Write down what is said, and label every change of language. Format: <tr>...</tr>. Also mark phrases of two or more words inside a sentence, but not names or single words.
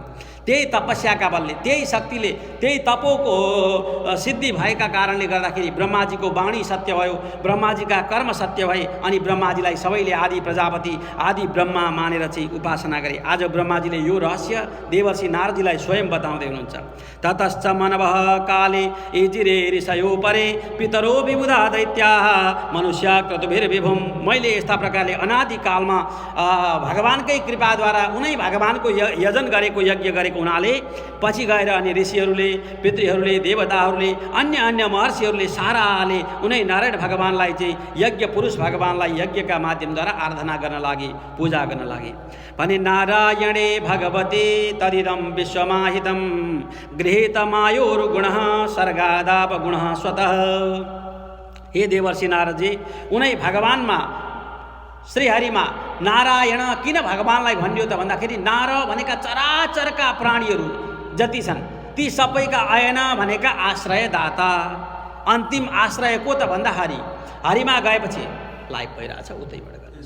<ne>त्यही तपस्याका बलले, त्यही शक्तिले, त्यही तपोको सिद्धि भएका कारणले गर्दाखेरि ब्रह्माजीको वाणी सत्य भयो, ब्रह्माजीका कर्म सत्य भए अनि ब्रह्माजीलाई सबैले आदि प्रजापति आदि ब्रह्मा मानेर चाहिँ उपासना गरे। आज ब्रह्माजीले यो रहस्य देवर्षि नारदजीलाई स्वयं बताउँदै हुनुहुन्छ।</ne> <sa>ततश्च मनवः काले एजिरे ऋषयो परे पितरो विबुधा दैत्याः मनुष्य क्रतुभिर्विभुम।</sa> <ne>मैले यस्ता प्रकारले अनादिकालमा भगवानकै कृपाद्वारा उनै भगवानको यजन गरेको यज्ञ गरेको हुनाले पछि गएर अनि ऋषिहरूले, पितृहरूले, देवताहरूले, अन्य महर्षिहरूले साराले उनै नारायण भगवानलाई चाहिँ यज्ञ पुरुष भगवानलाई यज्ञका माध्यमद्वारा आराधना गर्न लागे, पूजा गर्न लागे।</ne> <sa>भने नारायणे भगवते तदिदं विश्वमाहितं गृहीतमायोर्गुणः सर्गादापगुणः स्वतः।</sa> <ne>हे देवर्षि नारदजी, उनै भगवानमा श्रीहरिमा नारायण किन भगवानलाई भनियो त भन्दाखेरि नार भनेका चराचरका प्राणीहरू जति छन् ती सबैका अयन भनेका आश्रयदाता, अन्तिम आश्रय को त भन्दा हरि। हरिमा गएपछि लाइभ भइरहेछ उतैबाट गर्नुहोस् है।</ne>